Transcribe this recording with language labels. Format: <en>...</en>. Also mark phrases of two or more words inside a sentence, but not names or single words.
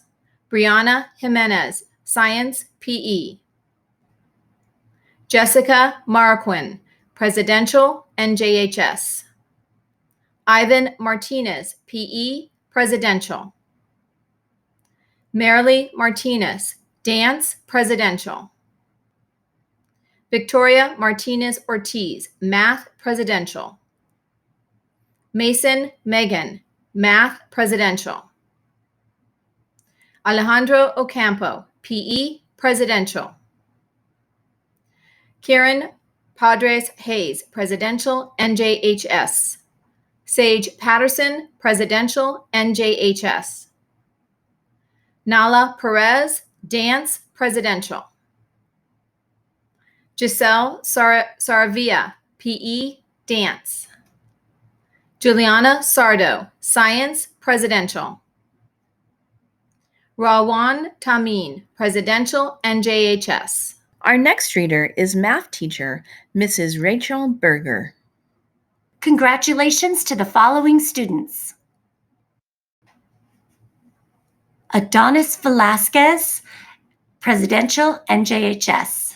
<en>Brianna Jimenez, Science, PE. Jessica Marquin, Presidential, NJHS. Ivan Martinez, PE, Presidential. Marilee Martinez, Dance, Presidential. Victoria Martinez Ortiz, Math, Presidential. Mason Megan, Math, Presidential. Alejandro Ocampo, PE, Presidential. Kieran Padres Hayes, Presidential, NJHS. Sage Patterson, Presidential, NJHS. Nala Perez, Dance, Presidential. Giselle Saravia, PE, Dance. Juliana Sardo, Science, Presidential. Rawan Tamin, Presidential, NJHS. Our next reader is math teacher, Mrs. Rachel Berger. Congratulations to the following students: Adonis Velasquez, Presidential, NJHS.</en>